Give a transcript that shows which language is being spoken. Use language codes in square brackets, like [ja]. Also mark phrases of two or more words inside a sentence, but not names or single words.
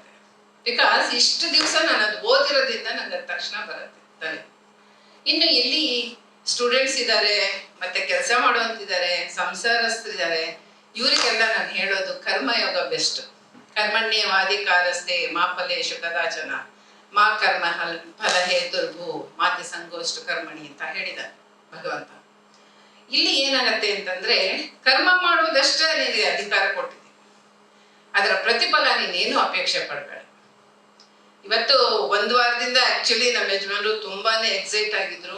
[kn] ಬಿಕಾಸ್ ಇಷ್ಟು ದಿವಸ ನಾನು ಅದು ಓದಿರೋದ್ರಿಂದ ನಂಗೆ ಅದು ತಕ್ಷಣ ಬರುತ್ತೆ ತಲೆ. ಇನ್ನು ಎಲ್ಲಿ ಸ್ಟೂಡೆಂಟ್ಸ್ ಇದ್ದಾರೆ, ಮತ್ತೆ ಕೆಲಸ ಮಾಡುವಂತಿದ್ದಾರೆ, ಸಂಸಾರಸ್ಥರಿದ್ದಾರೆ, ಇವರಿಗೆಲ್ಲ ನಾನು ಹೇಳೋದು ಕರ್ಮಯೋಗ ಬೆಸ್ಟ್. [sa] ಕರ್ಮಣ್ಯವಾಧಿಕಾರಸ್ಥೆ ಮಾ ಫಲೇಶು ಕದಾಚನ ಮಾ ಕರ್ಮ ಫಲ ಹೇತುರ್ಭೂ ಮಾತೆ ಸಂಗೋಷ್ಟು ಕರ್ಮಣಿ [kn] ಅಂತ ಹೇಳಿದ್ದಾರೆ ಭಗವಂತ. ಇಲ್ಲಿ ಏನಾಗತ್ತೆ ಅಂತಂದ್ರೆ ಕರ್ಮ ಮಾಡುವುದಷ್ಟೇ ನಿನಗೆ ಅಧಿಕಾರ ಕೊಟ್ಟಿದ್ದೀನಿ, ಅದರ ಪ್ರತಿಫಲ ನೀನೇನು ಅಪೇಕ್ಷೆ ಪಡಬೇಡ. ಇವತ್ತು ಒಂದು ವಾರದಿಂದ ಆಕ್ಚುಲಿ ನಮ್ಮ ಯಜಮಾನರು ತುಂಬಾನೇ ಎಕ್ಸೈಟ್ ಆಗಿದ್ರು.